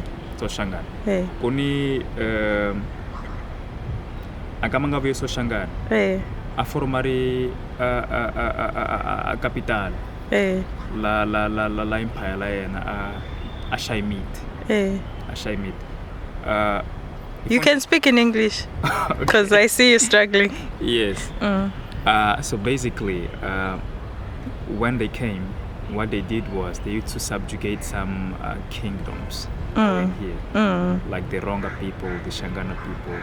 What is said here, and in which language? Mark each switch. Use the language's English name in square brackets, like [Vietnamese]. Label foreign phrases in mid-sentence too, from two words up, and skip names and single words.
[Tsonga] Soshangani kuni akamanga vuye soshangani a formari a capital la empire la yena a Shaimite. [English] You can speak in English because I see you struggling. Yes. So basically, when they came, what they did was they used to subjugate some kingdoms in here, like the Ronga people, the Shangana people.